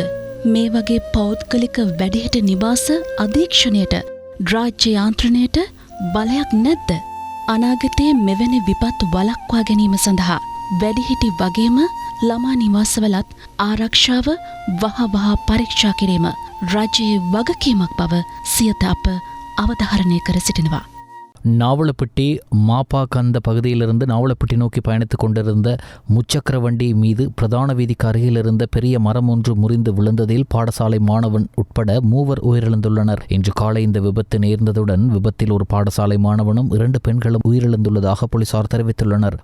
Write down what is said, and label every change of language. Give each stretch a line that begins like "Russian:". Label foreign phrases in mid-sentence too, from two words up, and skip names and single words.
Sinhala: මේ වගේ පෞද්ගලික වැඩිහිටි නිවාස අධීක්ෂණයට රාජ්‍ය යාන්ත්‍රණයට බලයක් නැද්ද? අනාගතයේ මෙවැනි විපත් වළක්වා ගැනීම සඳහා වැඩිහිටි වගේම ළමා නිවාසවලත් ආරක්ෂාව වහවහ පරීක්ෂා කිරීම රජයේ වගකීමක් බව සියත අප අවධාරණය කර සිටිනවා.
Tamil: நாவலப்பட்டி மாப்பாக்கந்த பகுதியிலிருந்து நாவலப்பட்டி நோக்கி பயணித்துக் கொண்டிருந்த முச்சக்கர வண்டி மீது பிரதான வீதிக்கு அருகில் இருந்த பெரிய மரம் ஒன்று முறிந்து விழுந்ததில் பாடசாலை மாணவன் உட்பட 3 உயிரிழந்துள்ளனர். இன்று காலை இந்த விபத்து நேர்ந்ததுடன் விபத்தில் ஒரு பாடசாலை மாணவனும் 2 பெண்களும் உயிரிழந்துள்ளதாக போலீசார் தெரிவித்துள்ளனர்.